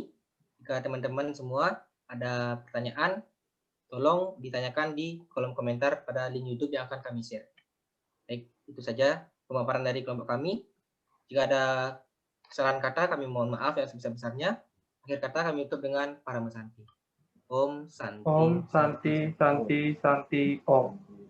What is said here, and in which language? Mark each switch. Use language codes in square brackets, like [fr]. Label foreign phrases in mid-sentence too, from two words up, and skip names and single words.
[id] Jika teman-teman semua ada pertanyaan, tolong ditanyakan di kolom komentar pada link YouTube yang akan kami share. Baik, itu saja pemaparan dari kelompok kami. Jika ada Kesalahan kata kami mohon maaf yang sebesar-besarnya. Akhir kata kami tutup dengan Parama Santi. [sa] Om Santi. Om Santi Santi Santi Om.